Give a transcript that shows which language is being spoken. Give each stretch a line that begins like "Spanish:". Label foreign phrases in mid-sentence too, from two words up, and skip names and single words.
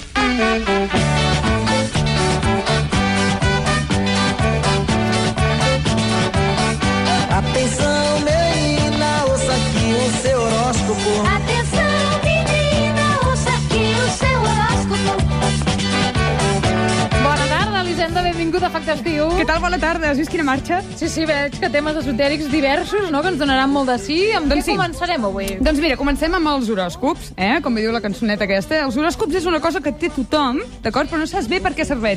Portuguese: Atenção, menina, ouça aqui o seu horóscopo. Atenção, menina, ouça aqui o seu horóscopo.
Catalan: Bona tarda, Elisenda, benvinguda a Facte Estiu. Què tal? Bona tarda. Has vist quina marxa? Sí, veig que temes esotèrics diversos, no?, que ens donaran molt de sí. Amb Doncs què sí. començarem avui? Doncs mira, comencem amb els horòscops, com bé diu la cançoneta aquesta. Els horòscops és una cosa que té tothom, d'acord? Però no saps bé per què serveix.